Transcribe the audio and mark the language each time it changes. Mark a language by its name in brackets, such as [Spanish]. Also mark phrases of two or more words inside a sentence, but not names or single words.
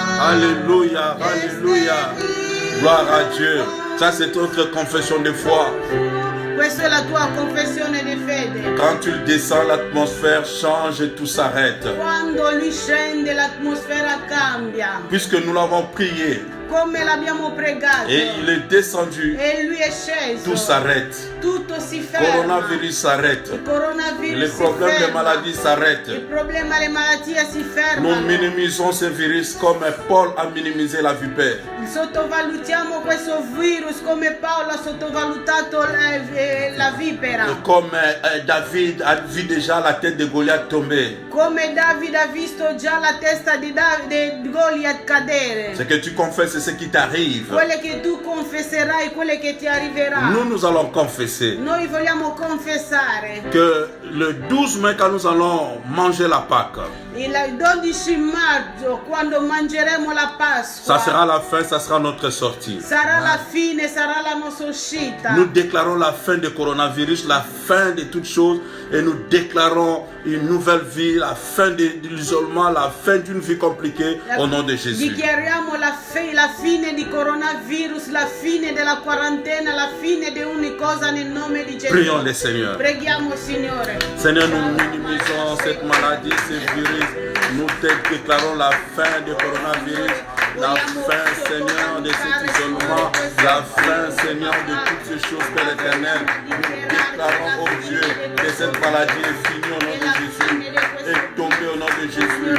[French] Alléluia, alléluia. Gloire à Dieu. Ça, c'est notre confession de foi. [Italian] Questa è la tua confessione di fede. [French] Quand tu descends, l'atmosphère change et tout s'arrête. [Italian] Quando lui scende, l'atmosfera cambia. [French] Puisque nous l'avons prié [Italian] Come l'abbiamo pregato. [French] et il est descendu, [Italian] E lui è sceso. [French] tout s'arrête. [Italian] Tutto si [French] Le [Italian] ferma. [French] coronavirus s'arrête. [Italian] Il coronavirus [French] Les [Italian] si [French] problèmes de [Italian] ferma. [French] maladie s'arrêtent. [Italian] Il problema le malattie si [French] Nous [Italian] fermano. [French] minimisons ce virus comme Paul a minimisé la vipère. [Italian] Sottovalutiamo questo virus come Paolo ha sottovalutato la vipera. [French] Comme David a vu déjà la tête de Goliath tomber. [Italian] Come Davide ha visto già la testa di Goliath cadere. [French] Ce que tu confesses, c'est ce qui t'arrive. [Italian] Quelle che tu confesserai, quelle che ti arriverà. [French] Nous allons confesser [Italian] Noi vogliamo confessare. [French] que le 12 mai, quand nous allons manger la Pâque, [Italian] Il 12 maggio, quando mangeremo la Pasqua, [French] ça sera la fin, ça sera notre sortie. [Italian] sarà la fine, sarà la nostra uscita. [French] Nous déclarons la fin du coronavirus, la fin de toutes choses, et nous déclarons une nouvelle vie, la fin de l'isolement, la fin d'une vie compliquée, au nom de Jésus. [Italian] Dichiariamo la fine di coronavirus, la fine della quarantena, la fine di ogni cosa nel nome di Gesù. [French] Prions le Seigneur. [Italian] Preghiamo, Signore. [French] Seigneur, nous minimisons cette maladie, ce virus. Nous te déclarons la fin du coronavirus, la fin, Seigneur, de cet isolement, la fin, Seigneur, de toutes ces choses, Père éternel. Nous déclarons, oh Dieu, que cette maladie est finie au nom de Jésus, est tombée au nom de Jésus.